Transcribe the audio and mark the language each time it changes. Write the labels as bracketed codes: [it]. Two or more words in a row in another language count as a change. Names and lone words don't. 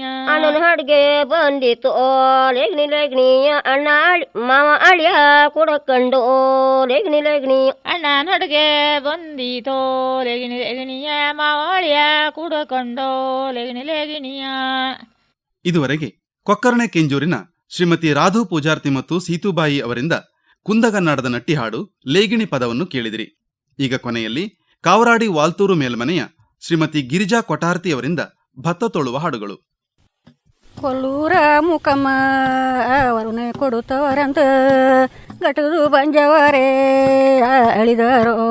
[kn] ಅಣ್ಣನ ಹಡ್ಗೆ ಬಂದಿತ್ತು ಲೇಗ್ನಿ ಲೇಗ್ನಿಯ ಅಣ್ಣ ಮಾವ ಅಳಿಯ ಕುಡಕಂಡು ಲೇಗ್ನಿ ಲೇಗ್ನಿಯ ಅಣ್ಣ ನಡ್ಗೆ ಬಂದಿತೋ ಲೇಗಿನಿ ಲೇಗಿನಿಯ ಮಾವಳಿಯ ಕುಡಕೊಂಡೋ ಲೇಗಿನಿ ಲೇಗಿನಿಯ. ಇದುವರೆಗೆ ಕೊಕ್ಕರ್ಣೆ ಕೆಂಜೂರಿನ ಶ್ರೀಮತಿ ರಾಧು ಪೂಜಾರ್ತಿ ಮತ್ತು ಸೀತುಬಾಯಿ ಅವರಿಂದ ಕುಂದಗನ್ನಾಡದ ನಟ್ಟಿಹಾಡು ಲೇಗಿಣಿ ಪದವನ್ನು ಕೇಳಿದಿರಿ. ಈಗ ಕೊನೆಯಲ್ಲಿ ಕಾವರಾಡಿ ವಾಲ್ತೂರು ಮೇಲ್ಮನೆಯ ಶ್ರೀಮತಿ ಗಿರಿಜಾ ಕೊಟಾರ್ತಿ ಅವರಿಂದ ಭತ್ತ ತೊಳುವ ಹಾಡುಗಳು. ಕೊಲ್ಲೂರ ಮುಖಮ್ಮ ವರುಣೆ ಕೊಡುತ್ತವರಂತ ಗಟರು ಬಂಜವರೇ ಅಳಿದಾರೋ